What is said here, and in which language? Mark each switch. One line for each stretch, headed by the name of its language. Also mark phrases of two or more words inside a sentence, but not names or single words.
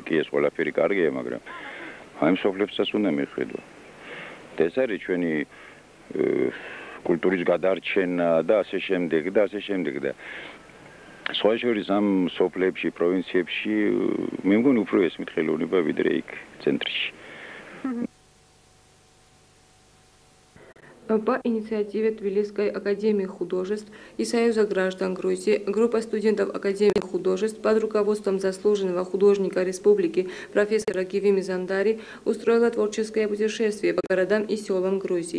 Georgian: კი ეს ყველაფერი კარგია, მაგრამ აი სოფლებსაც უნდა მიხვიდო. და ეს არის ჩვენი კულტურის გადარჩენა და ასე შემდეგ და ასე შემდეგ და სხვა შორის ამ სოფლებში, პროვინციებში მე მგონი უფრო ესმით ხელოვნება ვიდრე იქ центрში.
Russian: По инициативе Тбилисской академии художеств и Союза граждан Грузии группа студентов Академии художеств под руководством заслуженного художника республики профессора Гиви Мизандари устроила творческое путешествие по городам и селам Грузии.